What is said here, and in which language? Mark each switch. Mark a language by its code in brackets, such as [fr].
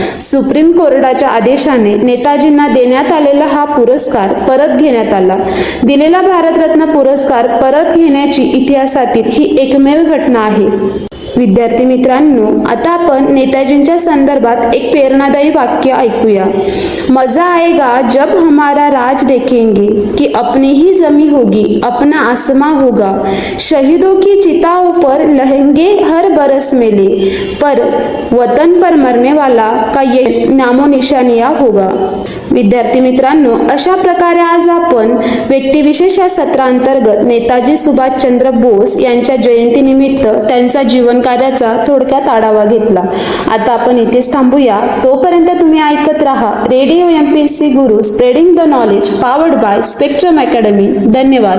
[mr] Supreme कोर्टाच्या आदेशाने नेताजींना देण्यात आलेला हा पुरस्कार परत घेण्यात आला. दिलेला भारतरत्न पुरस्कार परत घेण्याची इतिहासातील ही एकमेव घटना आहे. विद्यार्थी मित्रांनो, आता आपण नेताजींच्या संदर्भात एक प्रेरणादायी वाक्य ऐकूया. [hi] मजा आएगा जब हमारा राज देखेंगे कि अपनी ही जमी होगी, अपना आसमां होगा. शहीदों की चिताओं पर लहेंगे हर बरस मेले, पर वतन पर मरने वाला का ये नामो निशानिया होगा. [mr] विद्यार्थी मित्रांनो, अशा प्रकारे आज आपण व्यक्तिविशेष या सत्रांतर्गत नेताजी सुभाषचंद्र बोस यांच्या जयंतीनिमित्त त्यांचा जीवनकार्याचा थोडक्यात आढावा घेतला. आता आपण इथेच थांबूया. तोपर्यंत तुम्ही ऐकत राहा radio MPSC Guru, [en] Spreading the knowledge, powered by Spectrum Academy. [mr] धन्यवाद.